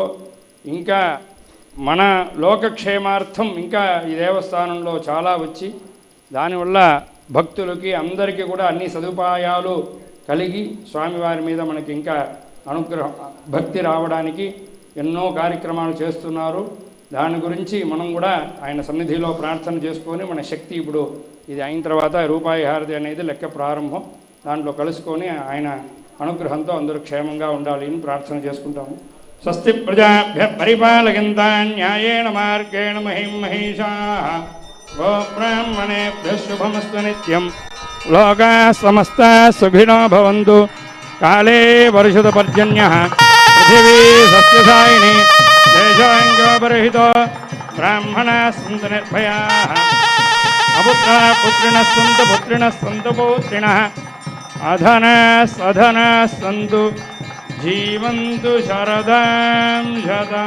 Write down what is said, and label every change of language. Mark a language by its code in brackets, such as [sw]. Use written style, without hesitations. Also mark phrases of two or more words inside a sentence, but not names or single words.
[te] ఇంకా మన లోకక్షేమార్థం ఇంకా ఈ దేవస్థానంలో చాలా వచ్చి దానివల్ల భక్తులకి అందరికీ కూడా అన్ని సదుపాయాలు కలిగి స్వామివారి మీద మనకి ఇంకా అనుగ్రహం భక్తి రావడానికి ఎన్నో కార్యక్రమాలు చేస్తున్నారు. దాని గురించి మనం కూడా ఆయన సన్నిధిలో ప్రార్థన చేసుకొని మన శక్తి ఇప్పుడు ఇది అయిన తర్వాత రూపాయి హారతి అనేది లెక్క ప్రారంభం, దాంట్లో కలుసుకొని ఆయన అనుగ్రహంతో అందరూ క్షేమంగా ఉండాలి అని ప్రార్థన చేసుకుంటాము. [sa] స్వస్తి ప్రజాభ్య పరిపాలయంతాం న్యాయేన మార్గేణ మహిం మహిషాః గోబ్రాహ్మణేభ్యః శుభమస్తు నిత్యం. లోకాः సమస్తాः సుఖినో భవంతు. కాలే వర్షతు పర్జన్యః పృథివీ సస్యశాయినీ దేశోऽంగోపరిహితో బ్రాహ్మణాः సంతు నిర్భయాः. అపుత్రాः పుత్రిణः సంతు పుత్రిణः సంతు పౌత్రిణः. అధనాः సధనాः సంతు జీవంతు శరదాం శతం.